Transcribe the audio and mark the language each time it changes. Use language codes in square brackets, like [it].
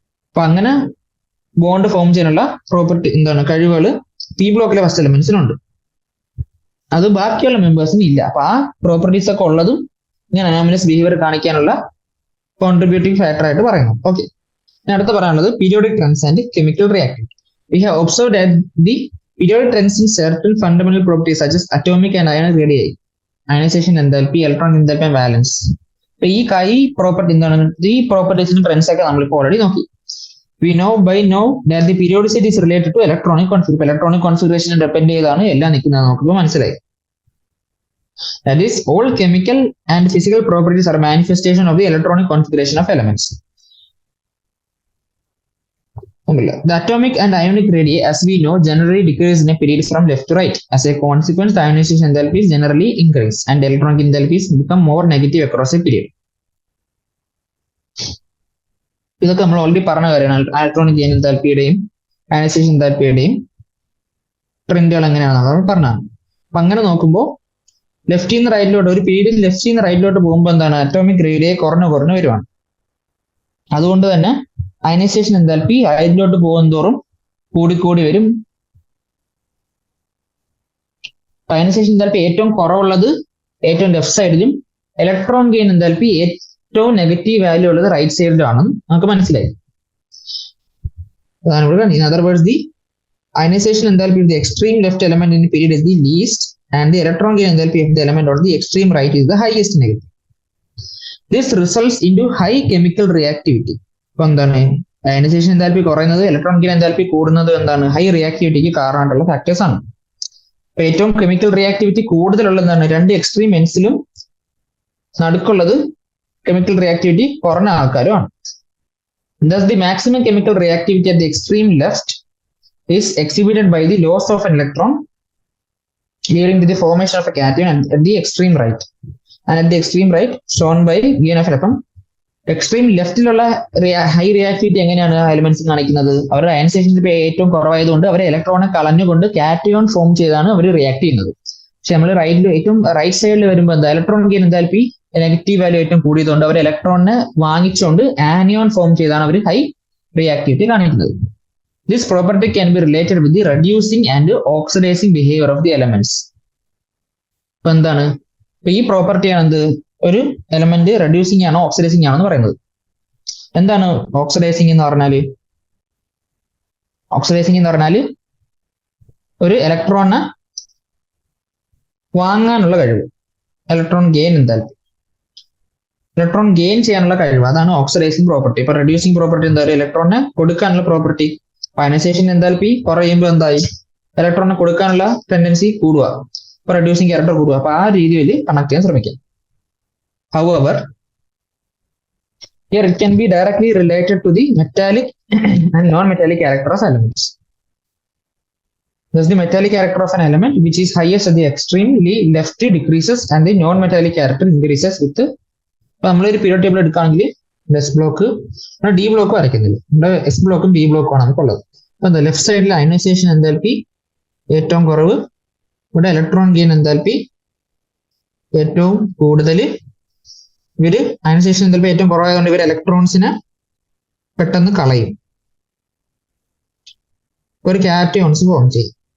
[ml] അപ്പൊ അങ്ങനെ bond form ചെയ്യാനുള്ള പ്രോപ്പർട്ടി എന്താണ് കഴിവുകൾ പി ബ്ലോക്കിലെ ഫസ്റ്റ് എലമെന്റ്സിനുണ്ട്. അത് ബാക്കിയുള്ള മെമ്പേഴ്സിന് ഇല്ല. അപ്പൊ ആ പ്രോപ്പർട്ടീസ് ഒക്കെ ഉള്ളതും ഇങ്ങനെ അനോമലസ് ബിഹേവിയർ കാണിക്കാനുള്ള കോൺട്രിബ്യൂട്ടിംഗ് ഫാക്ടർ ആയിട്ട് പറയുന്നു. ഓക്കെ, അടുത്ത പറയാനുള്ളത് periodic trends and chemical reactivity. [en] We have observed that the periodic trends in certain fundamental properties such as atomic and ionic radii, ionization enthalpy, electron enthalpy and valence. [ml] ഈ property എന്താണ്, ഈ പ്രോപ്പർട്ടീസിന്റെ trends ഒക്കെ നമ്മളിപ്പോൾ already നോക്കി. [en] We know that the periodicity is related to electronic configuration. [ml] Electronic configuration depend ചെയ്താണ് എല്ലാം നിൽക്കുന്നത് നോക്കുമ്പോൾ മനസ്സിലായി. [en] That is, all chemical and physical properties are manifestation of the electronic configuration of elements. The atomic and ionic radii, as we know, generally decrease in a period from left to right. As a consequence, the ionization enthalpies generally increase and electronic enthalpies become more negative across a period. [ml] ഇതൊക്കെ നമ്മൾ already പറഞ്ഞ കാര്യമാണ്. Electronic gain എന്തൽപിയുടെയും ionisation എന്തൽപിയുടെയും ട്രെൻഡുകൾ എങ്ങനെയാണെന്ന് നമ്മൾ പറഞ്ഞതാണ്. അപ്പൊ അങ്ങനെ നോക്കുമ്പോൾ ലെഫ്റ്റിൽ നിന്ന് റൈറ്റിലോട്ട് ഒരു പീരീഡിൽ ലെഫ്റ്റിൽ നിന്ന് റൈറ്റിലോട്ട് പോകുമ്പോൾ എന്താണ് അറ്റോമിക് റേഡിയെ കുറഞ്ഞു വരുവാണ്. അതുകൊണ്ട് തന്നെ അയനൈസേഷൻ എന്തൽപി റൈറ്റിലോട്ട് പോകുന്തോറും കൂടിക്കൂടി വരും. അയനൈസേഷൻ എന്തൽപി ഏറ്റവും കുറവുള്ളത് ഏറ്റവും ലെഫ്റ്റ് സൈഡിലും, ഇലക്ട്രോൺ ഗെയിൻ എന്തൽപി ഏറ്റവും നെഗറ്റീവ് വാല്യൂ ഉള്ളത് റൈറ്റ് സൈഡിലാണെന്ന് നമുക്ക് മനസ്സിലായി. [en] In other words, the ionization enthalpy of the extreme left element in the period is the least and the electron gain enthalpy of the element on the extreme right is the highest negative. This results into high chemical reactivity. [ml] ഇപ്പൊ എന്താണ് ionisation enthalpy കുറയുന്നത് electron gain enthalpy കൂടുന്നത് എന്താണ് high റിയാക്ടിവിറ്റിക്ക് കാരണമായിട്ടുള്ള factors ആണ്. ഇപ്പൊ ഏറ്റവും chemical reactivity കൂടുതലുള്ള എന്താണ് രണ്ട് എക്സ്ട്രീം എൻഡ്സിലും നടുക്കുള്ളത് chemical reactivity കുറഞ്ഞ ആൾക്കാരുമാണ്. [en] Thus, the maximum chemical reactivity at the extreme left is exhibited by the loss of an electron, leading to the formation of a cation at the extreme right. And at the extreme right, shown by gain of electron. [ml] Extreme ലെഫ്റ്റിലുള്ള high reactivity എങ്ങനെയാണ് elements കാണിക്കുന്നത്? അവരുടെ ionisation ഏറ്റവും കുറവായതുകൊണ്ട് അവരെ ഇലക്ട്രോണെ കളഞ്ഞുകൊണ്ട് cation form ചെയ്താണ് അവർ react ചെയ്യുന്നത്. പക്ഷെ നമ്മൾ ഏറ്റവും റൈറ്റ് സൈഡിൽ വരുമ്പോൾ എന്താ ഇലക്ട്രോൺ ഗെയിൻ എന്തായാലും നെഗറ്റീവ് വാല്യൂ ഏറ്റവും കൂടിയതുകൊണ്ട് അവർ ഇലക്ട്രോണിനെ വാങ്ങിച്ചുകൊണ്ട് ആനിയോൺ ഫോം ചെയ്താണ് അവർ ഹൈ റിയാക്ടിവിറ്റി കാണിക്കുന്നത്. [en] This property can be related with the reducing and oxidizing behaviour of the elements. [ml] ഇപ്പൊ എന്താണ് ഇപ്പൊ ഈ പ്രോപ്പർട്ടിയാണ് എന്ത് ഒരു എലമെന്റ് റെഡ്യൂസിങ് ആണോ ഓക്സിഡൈസിങ് ആണോ എന്ന് പറയുന്നത്. എന്താണ് ഓക്സിഡൈസിങ് എന്ന് പറഞ്ഞാല്? ഓക്സിഡൈസിങ് എന്ന് പറഞ്ഞാല് ഒരു ഇലക്ട്രോണിനെ വാങ്ങാനുള്ള കഴിവ്, ഇലക്ട്രോൺ ഗെയിൻ എന്തായാലും ഇലക്ട്രോൺ ഗെയിൻ ചെയ്യാനുള്ള കഴിവ്, അതാണ് ഓക്സിഡൈസിങ് പ്രോപ്പർട്ടി. ഇപ്പൊ റെഡ്യൂസിങ് പ്രോപ്പർട്ടി എന്താ പറയുക ഇലക്ട്രോണിനെ കൊടുക്കാനുള്ള പ്രോപ്പർട്ടി. അയനൈസേഷൻ എന്താൽപി കുറയുമ്പോൾ എന്തായി ഇലക്ട്രോണിനെ കൊടുക്കാനുള്ള ടെൻഡൻസി കൂടുക, ഇപ്പൊ റെഡ്യൂസിങ് ക്യാരക്ടർ കൂടുക. അപ്പൊ ആ രീതിയിൽ കണക്ട് ചെയ്യാൻ ശ്രമിക്കാം. [en] However, here it can be directly related to the metallic and non-metallic character of elements. Thus, the metallic character of an element which is highest at the extremely left decreases and the non-metallic character increases with. [ml] നമ്മളൊരു period table എടുക്കുകയാണെങ്കിൽ S block D block വരയ്ക്കുന്നില്ല, ഇവിടെ S ബ്ലോക്കും B ബ്ലോക്കും ആണ് നമുക്കുള്ളത്. അപ്പൊ എന്താ left സൈഡിൽ അയനൈസേഷൻ എന്തൽപി ഏറ്റവും കുറവ്, ഇവിടെ ഇലക്ട്രോൺ ഗെയിൻ എന്തൽപി ഏറ്റവും കൂടുതൽ. ഇവര് അയനൈസേഷൻ എന്തൽപി ഏറ്റവും കുറവായതുകൊണ്ട് ഇവർ ഇലക്ട്രോൺസിനെ പെട്ടെന്ന് കളയും, ഒരു കാറ്റയോൺസ് ഫോം ചെയ്യും.